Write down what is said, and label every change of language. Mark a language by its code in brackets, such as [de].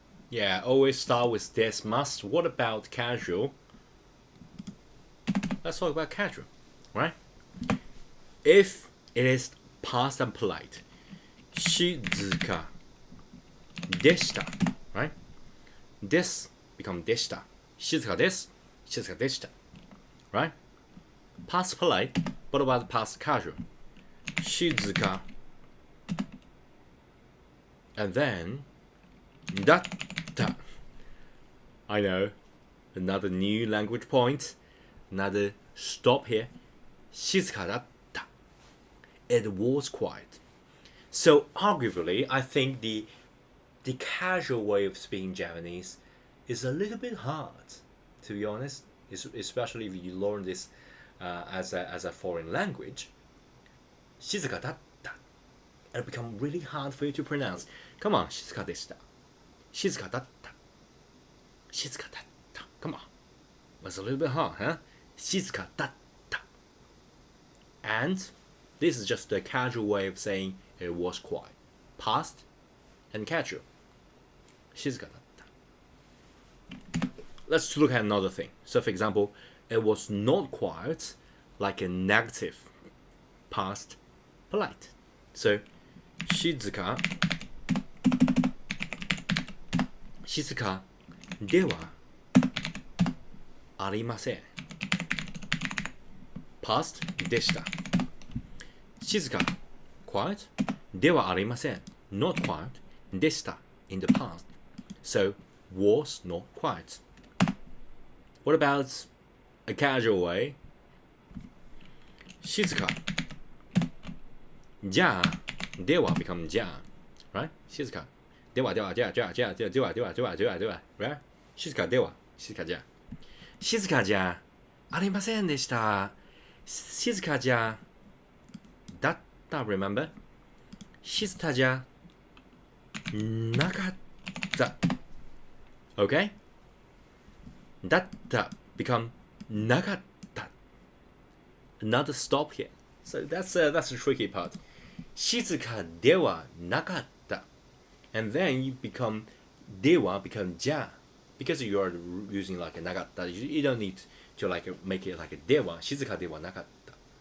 [en] Yeah, always start with this must. What about casual? Let's talk about casual, right? If it is past and polite, [ja] 静かでした, [en] right? This become でした. [ja] 静かです, 静かでした, right? [en] Past polite, what about past casual? [ja] 静か [en] and then [ja] だった. [en] I know, another new language point, another stop here. [ja] 静かだった. [en] It was quiet. So arguably, I think the the casual way of speaking Japanese is a little bit hard, to be honest. Especially if you learn this as a foreign language. [ja] 静かだった [en] it'll become really hard for you to pronounce. Come on, [ja] 静かでした。静かだった。静かだった。 [en] Come on. That's a little bit hard, huh? [ja] 静かだった。 [en] And this is just a casual way of saying it was quiet. Past and casual. [ja] 静かだった。 [en] Let's look at another thing. So, for example, it was not quiet, like a negative past polite. [ja] So, 静かではありません。 past でした。静か quiet ではありません。 [en] not quiet でした in the past. So, was not quiet. What about a casual way? [ja] 静かじゃあでは become じゃあ right? 静かでは right? 静かでは静かじゃ静かじゃありませんでした静かじゃだった remember? 静かじゃなかった okay? [en] だった become なかった another stop here. So that's a tricky part. [ja] 静かではなかった [en] and then you become では become じゃ because you are using like a なかった you don't need to like make it like a では静かではなかった